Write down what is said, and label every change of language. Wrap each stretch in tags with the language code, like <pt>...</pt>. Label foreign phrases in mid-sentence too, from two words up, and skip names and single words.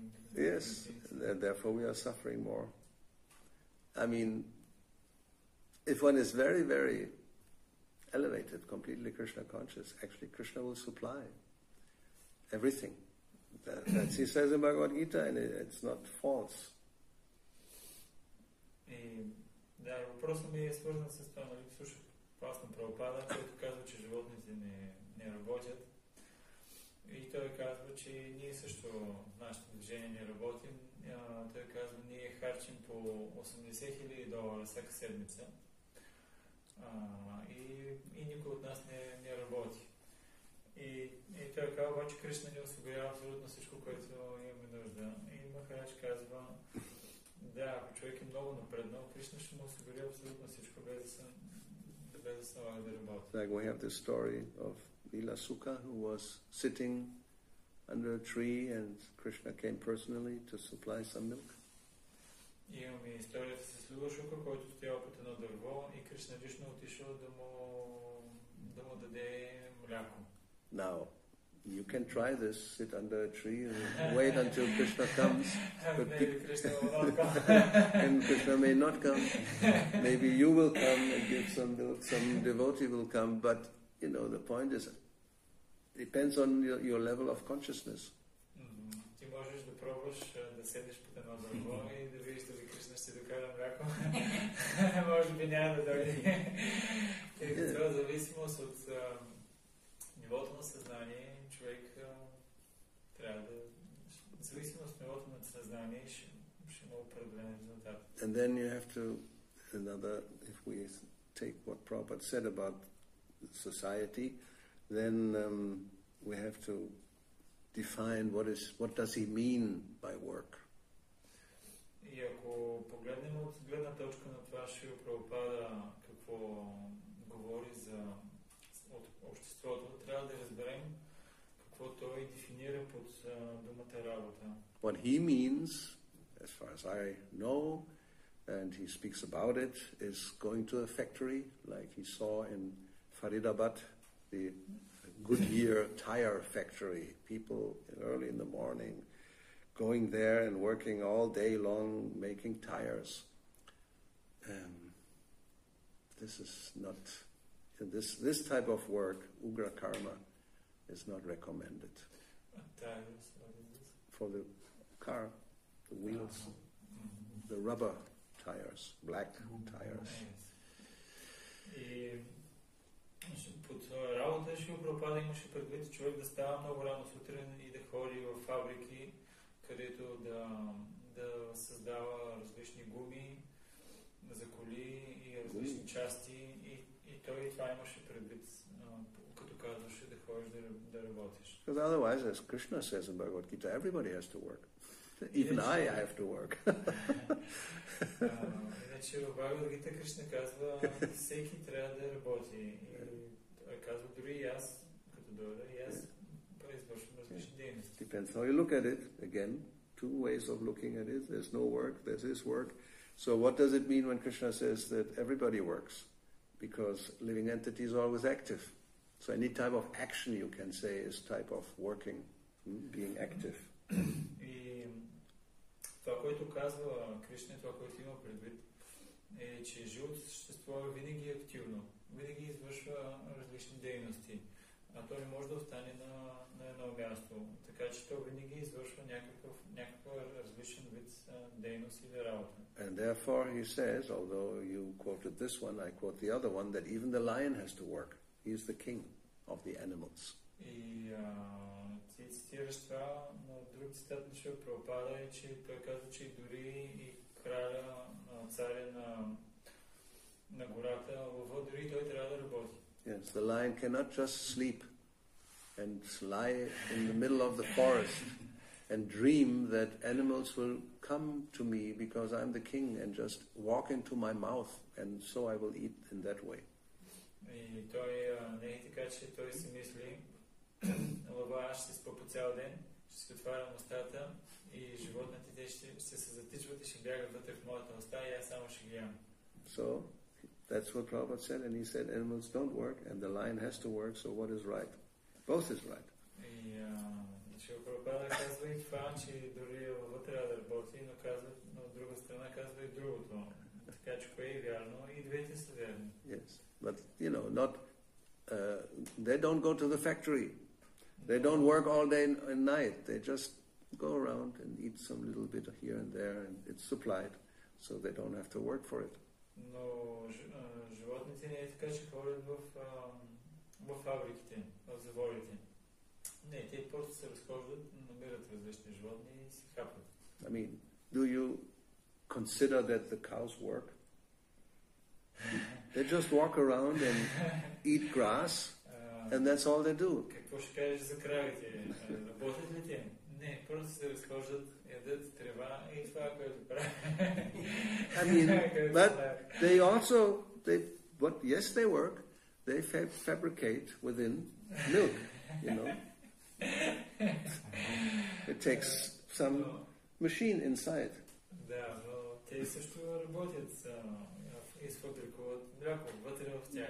<en>Yes, therefore we are suffering more. I mean, if one is very, very elevated, completely Krishna conscious, actually Krishna will supply everything. That he says in Bhagavad-gita, and it's not false.</en> <bg>Да, въпросът ми е свързан с това, нали, слушах клас на Прабхупада, който казва, че животните не работят. И той казва, че ние също в нашето движение не работим. Той казва, ние харчим по $80,000 всяка седмица. И никой от нас не работи. И той казва, обаче Кришна ни осигурява абсолютно всичко, което имаме нужда. И Махарадж казва, да, ако човек е много напреднал, Кришна ще му осигури абсолютно всичко, без да се налага да работи.</bg> <en>Like we have this story of Lila Sukha, who was sitting under a tree and Krishna came personally to supply some milk.</en> <bg>Имаме историята с Лила Шука, който стоял под едно дърво и Кришна лично отишъл да му даде мляко.</bg> <en>Now, you can try this, sit under a tree and wait until Krishna comes. But Maybe Krishna will not come. And Krishna may not come. Maybe you will come and give some milk, some devotee will come, but you know, the point is, depends on your level of consciousness.</en> <bg>Ти можеш да пробваш да седиш под едно дърво и да видиш дали Кришна ще докара мляко. Може би няма да дойде. Това е зависимост от нивото на съзнание. Човек трябва да... зависимост от нивото на съзнание ще има определен резултат.</bg> <en>And then you have to if we take what Prabhupada said about society, then we have to define what does he mean by work.</en> <bg>И ако погледнем от гледна точка на това Шрила Прабхупада какво говори за обществото, трябва да разберем какво той дефинира под думата работа.</bg> <en>What he means, as far as I know, and he speaks about it, is going to a factory like he saw in Faridabad, the Goodyear tire factory. People early in the morning going there and working all day long making tires. This is not this type of work,</en> <sa>Ugra Karma,</sa> <en>is not recommended. Tires, what is this? For the car, the wheels, the rubber tires, black tires.</en> <bg>И под работа Шрила Прабхупада имаше предвид човек да става много рано сутрин и да ходи в фабрики, където да създава различни гуми за коли и различни части. И той това имаше предвид, като казваше да ходиш да работиш.</bg> <en>Because otherwise, as Krishna says in Bhagavad Gita, everybody has to work. Even I have to work.</en> <bg>Иначе в Бхагавад Гита Кришна казва, всеки трябва да работи. И той казва, дори и аз, като дойда, и аз извършвам различни дейности.</bg> <en>Depends how you look at it. Again, two ways of looking at it. There's no work, there's his work. So what does it mean when Krishna says that everybody works? Because living entity is always active. So any type of action you can say is type of working, being active.</en> <bg>И това, което казва Кришна, това, което има предвид, е, че живото същество винаги е активно, винаги извършва различни дейности, а то не може да остане на едно място. Така че то винаги извършва някаква различен вид дейност или работа.</bg> <en>And therefore he says, although you quoted this one, I quote the other one, that even the lion has to work. He is the king of the animals.</en> <bg>И ти цитираш това, но друг цитат на Шрила Прабхупада е, че той казва, че дори и краля, царя на гората, лъва, дори той трябва да работи.</bg> <en>Yes, the lion cannot just sleep and lie in the middle of the forest and dream that animals will come to me because I'm the king and just walk into my mouth and so I will eat in that way.</en> <bg>И той не е така, че той си мисли, лъва, аз ще спа по цял ден, ще си отварям устата и животните ще се затичват и ще бягат вътре в моята уста и аз само ще ги ям.</bg> <en>So, that's what Prabhupada said, and he said animals don't work and the lion has to work, so what is right? Both is right.</en> <bg>И Шрила Прабхупада казва и това, че дори лъва трябва да работи, но от друга страна казва и другото. Така че кое е вярно и двете са верни.</bg> <en>Yes, but they don't go to the factory. They don't work all day and night. They just go around and eat some little bit here and there, and it's supplied, so they don't have to work for it.</en> <bg>Но животните не е така, че ходят в фабриките, в заводите. Не, те просто се разхождат, намират различни животни и си хапват.</bg> <en>I mean, do you consider that the cows work? They just walk around and eat grass, and that's all they do.</en> <bg>Какво ще кажеш за кравите? Работят ли те? Не, просто се разхождат, ядат трева и това, което правят.</bg> <en>I mean, but they also, yes, they work. They fabricate within milk, It takes some machine inside.</en> <bg>Да, но те също работят, изфабрикуват мляко вътре в тях.</bg>